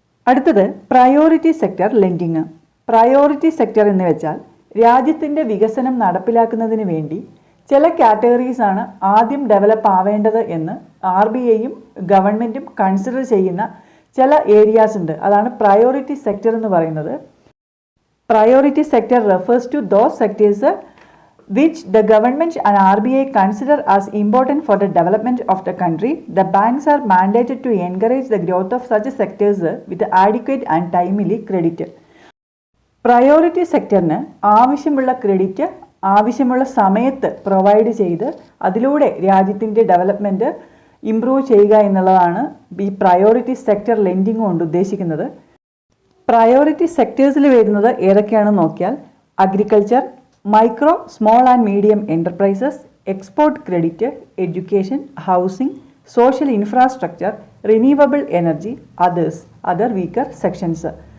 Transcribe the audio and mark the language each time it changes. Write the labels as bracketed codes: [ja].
[ml] അടുത്തത് priority sector lending. Priority sector എന്ന് വെച്ചാൽ രാജ്യത്തിൻ്റെ വികസനം നടപ്പിലാക്കുന്നതിന് വേണ്ടി ചില കാറ്റഗറീസാണ് ആദ്യം ഡെവലപ്പ് ആവേണ്ടത് എന്ന് RBIയും ഗവൺമെൻറ്റും കൺസിഡർ ചെയ്യുന്ന ചില ഏരിയാസ് ഉണ്ട്. അതാണ് പ്രയോറിറ്റി സെക്ടർ എന്ന് പറയുന്നത്. [en] Priority sector refers to those sectors which the government and RBI consider as important for the development of the country. The banks are mandated to encourage the growth of such sectors with adequate and timely credit. [ml] Priority സെക്ടറിന് ആവശ്യമുള്ള credit ആവശ്യമുള്ള സമയത്ത് provide ചെയ്ത് അതിലൂടെ രാജ്യത്തിൻ്റെ development improve ചെയ്യുക എന്നുള്ളതാണ് ഈ priority sector lending കൊണ്ട് ഉദ്ദേശിക്കുന്നത്. പ്രയോറിറ്റി സെക്ടേഴ്സിൽ വരുന്നത് ഏതൊക്കെയാണെന്ന് നോക്കിയാൽ agriculture, micro small and medium enterprises, export credit, education, housing, social infrastructure, renewable energy, other weaker sections.